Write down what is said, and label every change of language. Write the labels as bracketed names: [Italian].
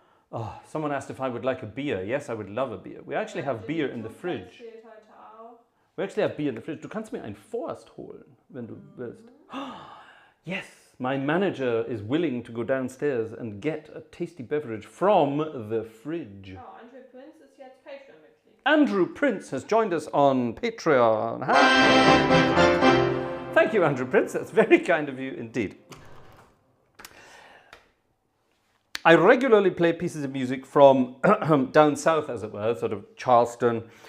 [English] Oh, someone asked if I would like a beer. Yes, I would love a beer. We actually have beer in the fridge. We actually have beer in the fridge. [German] Du kannst mir ein Forst holen, wenn du willst. [English] Yes, my manager is willing to go downstairs and get a tasty beverage from the fridge. [German] Oh, Andrew Prince ist jetzt Patreon-Mitglied. [English] Andrew Prince has joined us on Patreon. Thank you, Andrew Prince. That's very kind of you indeed. I regularly play pieces of music from down south, as it were, sort of Charleston.